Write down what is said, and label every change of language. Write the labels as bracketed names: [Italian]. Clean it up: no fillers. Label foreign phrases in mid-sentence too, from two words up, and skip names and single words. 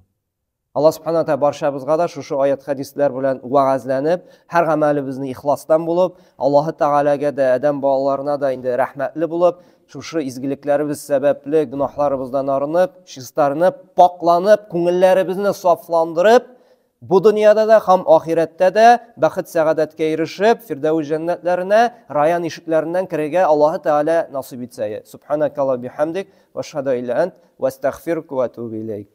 [Tatar] Аллаһ [Arabic] سبحانه وتعالى [Tatar] барчабызга да шушы аят хадисләр белән вәгазьләнеп, һәр гамәлебезне ихластан булып, Аллаһ Тәгаләгә дә, адәм балаларына да инде рәхмәтле булып, шушы изгелекләребез сәбәпле гөнаһларыбыздан арынып, чистарынып, пакланып, күңелләребезне сафландырып, бу дөньяда да һәм ахирәттә дә бәхет сәгадәткә ирешеп, Фирдәүс җәннәтләренә, раян ишекләреннән керергә Аллаһ Тәгалә насыйп итсә. [Arabic] سبحانك اللهم بحمدك وأشهد إلا أنت وأستغفرك وأتوب إليك.